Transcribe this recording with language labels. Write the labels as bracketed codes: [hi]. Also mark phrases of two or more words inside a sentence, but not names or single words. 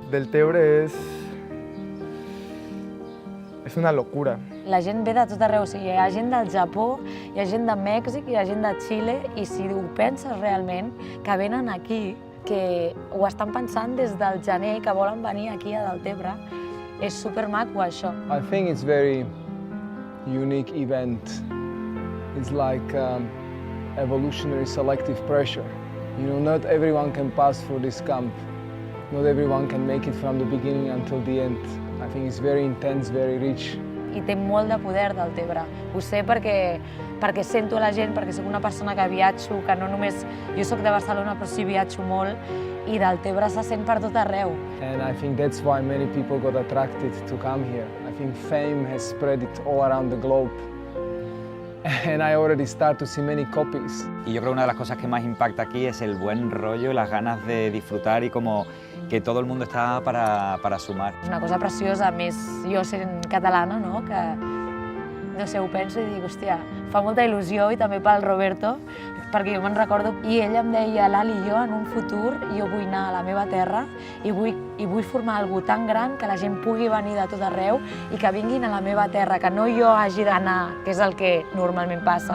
[ca] Deltebre és una locura. La gent ve de tot arreu, o sigui, hi ha gent del Japó, hi ha gent de Mèxic, hi ha gent de Xile, i si ho penses realment, que venen aquí, que ho estan pensant des del gener, que volen venir aquí a Deltebre, és supermaco això. [en] I think it's very unique event. It's like evolutionary selective pressure. You know, not everyone can pass through this camp. Not everyone can make it from the beginning until the end. I think it's very intense, very rich. [ca] I té molt de poder Deltebre. Ho sé perquè sento a la gent, perquè soc una persona que viatjo, que no només... Jo soc de Barcelona, però sí viatjo molt, i Deltebre se sent per tot arreu. [en] And I think that's why many people got attracted to come here. I think fame has spread it all around the globe. And I already start to see many copies. [es] Y yo creo que una de las cosas que más impacta aquí es el buen rollo, las ganas de disfrutar y como que todo el mundo está para sumar. [ca] És una cosa preciosa, més jo sent catalana, no? Que, no sé, ho penso i dic, hòstia, fa molta il·lusió, i també pel Roberto, perquè jo me'n recordo, i ell em deia, Lali, jo en un futur jo vull anar a la meva terra i vull formar alguna tan gran que la gent pugui venir de tot arreu i que vinguin a la meva terra, que no jo hagi d'anar, que és el que normalment passa.